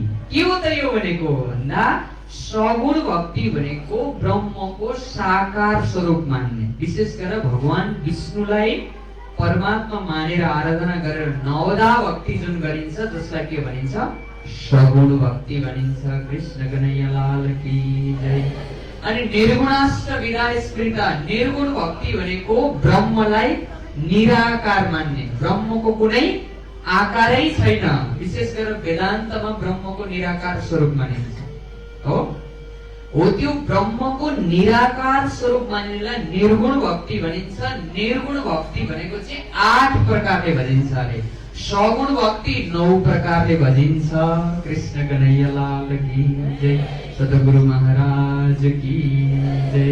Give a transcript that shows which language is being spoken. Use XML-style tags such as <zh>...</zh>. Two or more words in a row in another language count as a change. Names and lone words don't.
<ne>के हो त यो भनेको भन्दा, सगुण भक्ति भनेको ब्रह्मको साकार स्वरूप मान्ने, विशेष गरेर भगवान विष्णुलाई परमात्मा मानेर आराधना गरेर नवदा भक्ति जुन गरिन्छ, जसलाई के भनिन्छ, सगुण भक्ति भनिन्छ।</ne> <hi>कृष्ण कन्हैया लाल की जय।</hi> <ne>अनि</ne> <sa>निर्गुणाष्टविधा स्मृता,</sa> <ne>निर्गुण भक्ति भनेको ब्रह्मलाई निराकार मान्ने, ब्रह्मको कुनै आकारै छैन। विशेष गरेर वेदान्तमा ब्रह्मको निराकार स्वरूप मानिन्छ हो त्यो ब्रह्मको निराकार स्वरूप मान्नेलाई निर्गुण भक्ति भनिन्छ। निर्गुण भक्ति भनेको चाहिँ 8 प्रकारले भनिन्छ अरे। सगुण भक्ति 9 प्रकारले भनिन्छ।</ne> <hi>कृष्ण कन्हैया लाल की जय, सद्गुरु महाराज की जय।</hi>